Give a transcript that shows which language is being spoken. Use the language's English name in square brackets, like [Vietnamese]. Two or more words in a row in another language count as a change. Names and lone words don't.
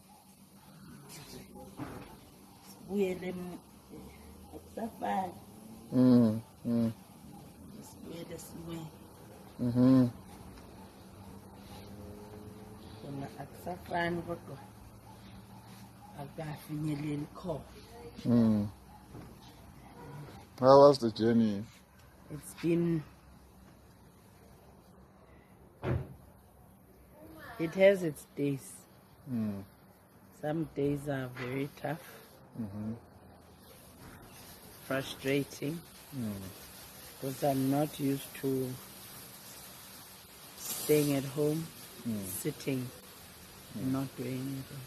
[North Ndebele] Sibuyele akusafani. Sibuyele simweni. Kona akusafani kodwa akafinyeleli khona. [English] How was the journey? It has its days. Some days are very tough, frustrating, because I'm not used to staying at home, sitting, and not doing anything.